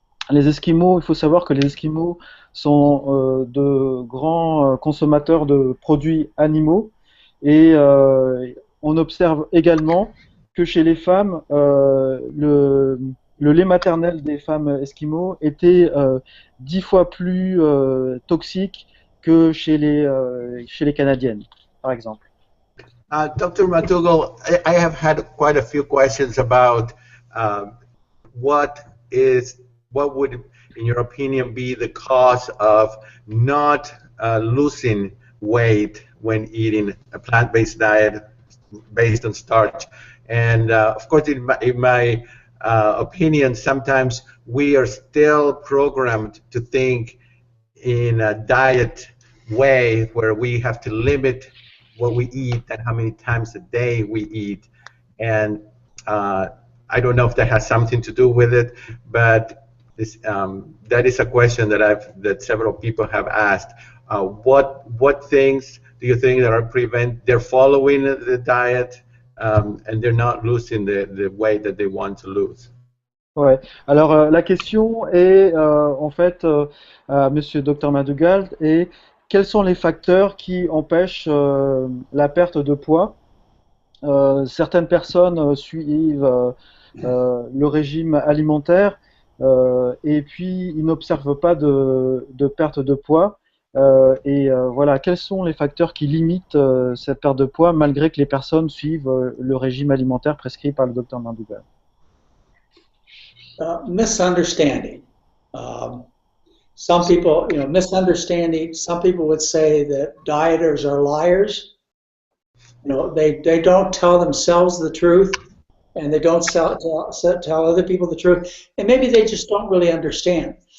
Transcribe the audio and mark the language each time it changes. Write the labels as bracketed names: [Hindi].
[French] Les Esquimaux, il faut savoir que les Esquimaux sont de grands consommateurs de produits animaux, et on observe également que chez les femmes, le lait maternel des femmes Esquimaux était 10 fois plus toxique que chez les Canadiennes, par exemple. [English] Dr. McDougall, I have had quite a few questions about what would, in your opinion, be the cause of not losing weight when eating a plant-based diet based on starch. And of course, in my opinion, sometimes we are still programmed to think in a diet way where we have to limit what we eat and how many times a day we eat. And I don't know if that has something to do with it, but that is a question that several people have asked. What things do you think that are they're following the diet and they're not losing the weight that they want to lose? [French] Ouais. Alors la question est en fait à Monsieur Dr Madugald est quels sont les facteurs qui empêchent la perte de poids? Certaines personnes suivent le régime alimentaire et puis ils n'observent pas de perte de poids. Voilà, quels sont les facteurs qui limitent cette perte de poids malgré que les personnes suivent le régime alimentaire prescrit par le Dr Madugald? [English] Misunderstanding. Some people, misunderstanding. Some people would say that dieters are liars. They don't tell themselves the truth, and they don't tell other people the truth, and maybe they just don't really understand.